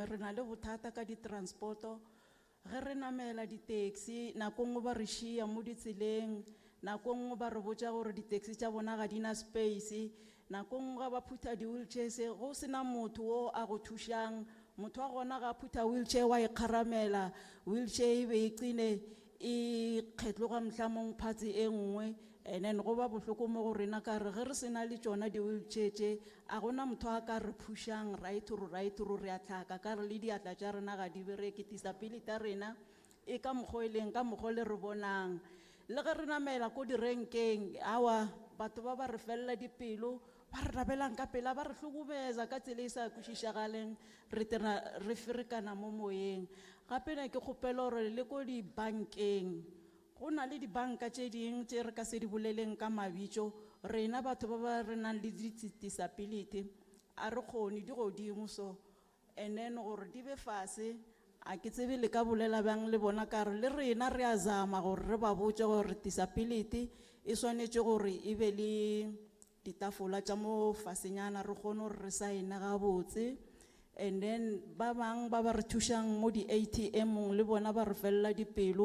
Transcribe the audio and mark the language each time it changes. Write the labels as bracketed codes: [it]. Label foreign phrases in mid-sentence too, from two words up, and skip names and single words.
[nso] Re na le bothata ka di-transporto, ge re namela di-taxi nako nngwe ba re šia mo ditseleng, nako nngwe ba re botša gore di-taxi tša bona ga di na space, nako nngwe ga ba phutha di-wheelchairs go sena motho o a go thušang, motho wa gona ga phutha wheelchair wa ikgaramela, wheelchair e be e qine e kgetloga mohlomong phatsi e nngwe. [en] And then [nso] go ba bohloko mo go rena ka re ge re sena le tšona di-wheelchair tše a gona motho a ka re pušang [en] right through [nso] re a tlhaka ka re le diatla tša rena ga di bereke, disability ya rena e ka mokgwa e leng ka mokgwa le re bonang. Le ge re namela ko direnkeng awa batho ba ba re felela dipelo, ba re rabelang ka pela, ba re hlogobetsa ka tsela e sa kwešišagaleng, re ferekana mo moyeng. Gape ne ke kgopela gore le ko dibankeng go na le dibanka tše ding tše re ka se di boleleng ka mabitso, rena batho ba ba re nang le disability a re kgone di godimo so, [en] and then [nso] gore di be fase a ke tsebe le ka bolela bjang le bona ka re le rena re a zama gore re ba botse gore disability e swanetše gore e be le ditafola tša mo fasenyana re kgone gore re saene gabotse. [en] And then [nso] ba bang ba ba re thušang mo di-ATM le bona ba re felela dipelo.